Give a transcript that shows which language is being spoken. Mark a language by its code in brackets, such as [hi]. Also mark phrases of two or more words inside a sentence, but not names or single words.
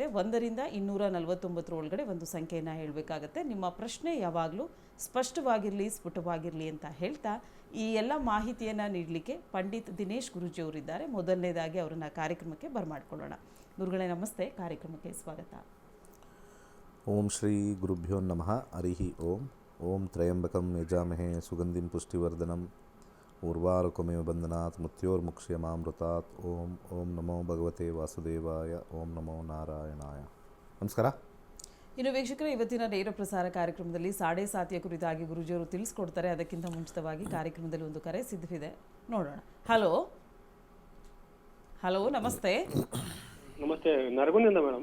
[kn] 1ರಿಂದ 249 ಒಳಗಡೆ ಒಂದು ಸಂಖ್ಯೆಯನ್ನು ಹೇಳಬೇಕಾಗತ್ತೆ. ನಿಮ್ಮ ಪ್ರಶ್ನೆ ಯಾವಾಗಲೂ ಸ್ಪಷ್ಟವಾಗಿರಲಿ, ಸ್ಫುಟವಾಗಿರಲಿ ಅಂತ ಹೇಳ್ತಾ ಈ ಎಲ್ಲ ಮಾಹಿತಿಯನ್ನು ನೀಡಲಿಕ್ಕೆ ಪಂಡಿತ್ ದಿನೇಶ್ ಗುರೂಜಿಯವರಿದ್ದಾರೆ. ಮೊದಲನೇದಾಗಿ ಅವರನ್ನ ಕಾರ್ಯಕ್ರಮಕ್ಕೆ ಬರಮಾಡ್ಕೊಳ್ಳೋಣ. ಗುರುಗಳೇ ನಮಸ್ತೆ, ಕಾರ್ಯಕ್ರಮಕ್ಕೆ ಸ್ವಾಗತ. [sa] ಓಂ ಶ್ರೀ ಗುರುಭ್ಯೋ ನಮಃ. ಹರಿ ಓಂ. ಓಂ ತ್ರಯಂಬಕಂ ಯಜಾಮಹೇ ಸುಗಂಧಿಂ ಪುಷ್ಟಿವರ್ಧನಂ ಉರ್ವಾರುಕಮೇವ ಬಂಧನಾತ್ ಮೃತ್ಯೋರ್ಮುಕ್ಷ್ಯಮಾಮೃತಾತ್. ಓಂ ಓಂ ನಮೋ ಭಗವತೆ ವಾಸುದೇವಾಯ. ಓಂ ನಮೋ ನಾರಾಯಣಾಯ. ನಮಸ್ಕಾರ. [kn] ಇನ್ನು ವೀಕ್ಷಕರು, ಇವತ್ತಿನ ನೇರ ಪ್ರಸಾರ ಕಾರ್ಯಕ್ರಮದಲ್ಲಿ ಸಾಡೆ ಸಾತಿಯ ಕುರಿತಾಗಿ ಗುರುಜಿಯವರು ತಿಳಿಸ್ಕೊಡ್ತಾರೆ. ಅದಕ್ಕಿಂತ ಮುಂಚಿತವಾಗಿ ಕಾರ್ಯಕ್ರಮದಲ್ಲಿ ಒಂದು ಕರೆ ಸಿದ್ಧವಿದೆ, ನೋಡೋಣ. [en] hello hello, ನಮಸ್ತೆ. [kn] ನಮಸ್ತೆ, ನರಗುಂದಿಂದ ಮೇಡಮ್.